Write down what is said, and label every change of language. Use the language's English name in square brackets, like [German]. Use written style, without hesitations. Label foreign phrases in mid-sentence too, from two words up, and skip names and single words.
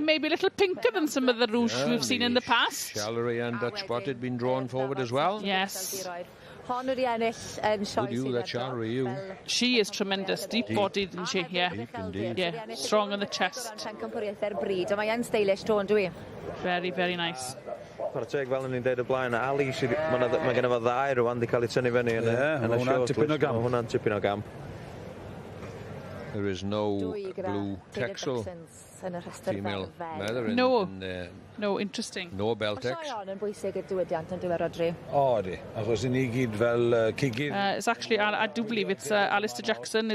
[English] Maybe a little pinker than some of the Rouge we've seen in the past. Charolais and Dutch spotted been drawn forward as well. Yes. Good you, that Charolais you. She is tremendous, deep-bodied, isn't she? Yeah. Deep indeed. Yeah, strong on the chest. Very, very nice. [Welsh] Fel o'n i'n deud y blaen, Ali, mae gen efo ddau rwan, di cael ei tynnu fyny yn y short list. Hwna'n tipyn o gamp. [English] There is no blue Texel female mother no, interesting. No Beltex. It's actually, I do believe it's Alistair Jackson.